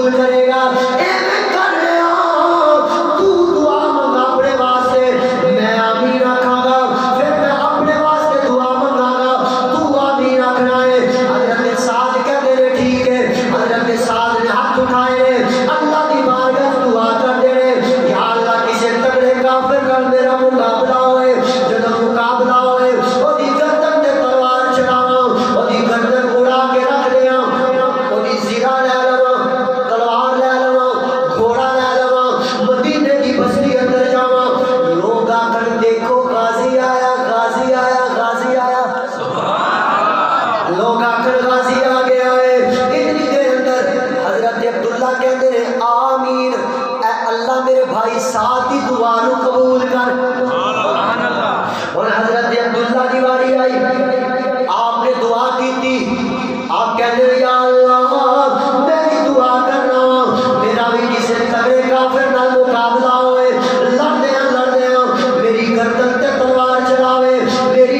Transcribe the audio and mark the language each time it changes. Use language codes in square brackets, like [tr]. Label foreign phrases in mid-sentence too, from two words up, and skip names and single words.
[pa] کرے گا ایویں کر لیا تو دعا منگا اپنے واسطے میں آمین آکھاں گا پھر میں اپنے واسطے دعا منگا گا تو آمین آکھنا ہے [ur] حضرت سعد کہتے ہیں [pa] ٹھیک ہے حضرت سعد نے ہاتھ اٹھائے اللہ دی بارگاہ دعا کر دے یا اللہ کسی تگڑے کافر کر میرا مقابلہ ہوئے جب مقابلہ ہوئے وہ دی گردن تے تلوار چلاواں وہ دی گردن اڑا کے رکھ دیاں وہ دی زیرہ لے لواں تلوار لے لواں گھوڑا لے لواں مدینے دی بستی اندر جاواں لوگ آ کر دیکھو غازی آیا غازی آیا غازی آیا لوگ آ کر غازی آ گیا ہے اتنی دیر اندر [ur] حضرت عبداللہ کہتے ہیں [pa] آمین اے اللہ میرے بھائی ساتھ ہی دعا نو قبول کر اور حضرت عبداللہ دی واری آئی [ur] آپ نے دعا کی تھی آپ کہتے ہیں [pa] یا اللہ میں بھی دعا کرنا میرا بھی کسی تگڑے کافر نال مقابلہ ہوئے لڑتے ہیں میری گردن تے تلوار چلاوے میری